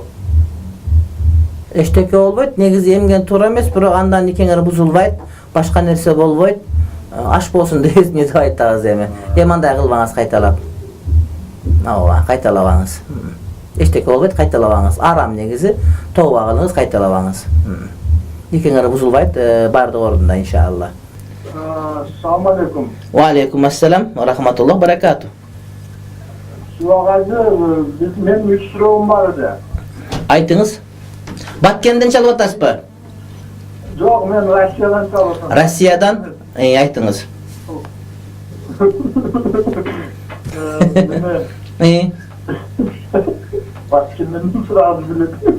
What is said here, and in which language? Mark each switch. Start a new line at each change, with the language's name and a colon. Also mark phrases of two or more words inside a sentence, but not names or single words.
Kyrgyz: Эчтеке болбойт, негизи эмген туура эмес, бирок андан никеңер бузулбайт, башка нерсе болбойт. Аш болсун дейбиз, не деп айтабыз эми. Андай кылбаңыз кайталап. Ооба, кайталабаңыз. Эчтеке болбойт, кайталабаңыз. Арам негизи, тооба кылыңыз, кайталабаңыз. Никеңер бузулбайт, бардык ордунда иншалла.
Arabic: السلام عليكم. وعليكم السلام ورحمة الله بركاته.
Kyrgyz: Суагазы, мен 3 суроом бар эди. Айтыңыз. Баткенден чалып атасызбы? Жок, мен Россиядан чалып атам. Россиядан? Айтыңыз. Баткенден сурап билет.